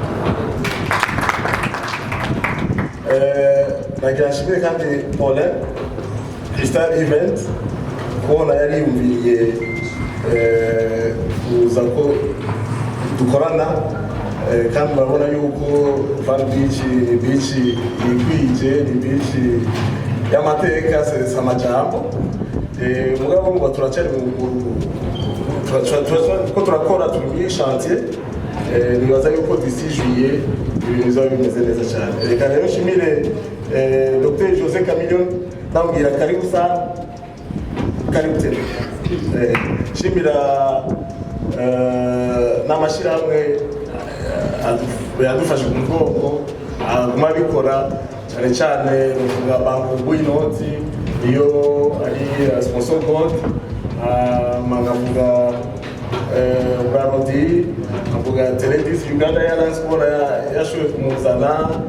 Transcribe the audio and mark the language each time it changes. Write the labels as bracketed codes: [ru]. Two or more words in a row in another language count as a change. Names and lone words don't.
[rn] Nagira nshimire kandi Paulin Crystal Event kubona yari yumviriye kuza ko dukorana, kandi murabona yuko Van Beach ni beach yikwije, ni beach y'amateka, si amajambo. Mugabo ngo turacari ko turakora, turi muri chantier. Nibaza yuko [fr] d'ici juillet [rn] ibintu bizaba bimeze neza cyane. Reka rero nshimire Dr. Jose Chameleone, ndamubwira [sw] karibu sana, karibu tena. [rn] Nshimira n'amashyirahamwe yadufashe ku mugongo aguma bikora cyane cyane uvuga banki bw'inoti iyo ari sponsor board magavuga Brarodi avuga Teledis Uganda Airlines kubona yashoboye kumuzana